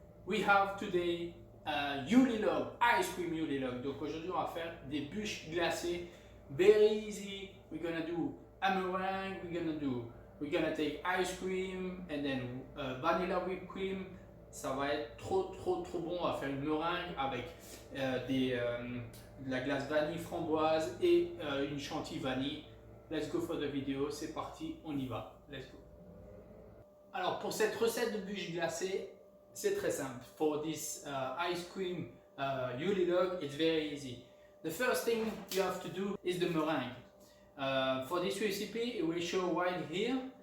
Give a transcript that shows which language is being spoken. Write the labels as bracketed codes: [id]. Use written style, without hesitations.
[en] We have today Yule log, ice cream Yule log. [fr] Donc aujourd'hui on va faire des bûches glacées, [en] very easy. We're gonna do a meringue, we're gonna take ice cream and then vanilla whipped cream. [fr] Ça va être trop bon. On va faire une meringue avec de la glace vanille framboise et une chantilly vanille. [en] Let's go for the video, [fr] c'est parti, on y va. [en] Let's go. [fr] Alors pour cette recette de bûches glacées, c'est très simple. [en] For this ice cream Yule log, it's very easy. The first thing you have to do is the meringue. For this recipe, it will show right here.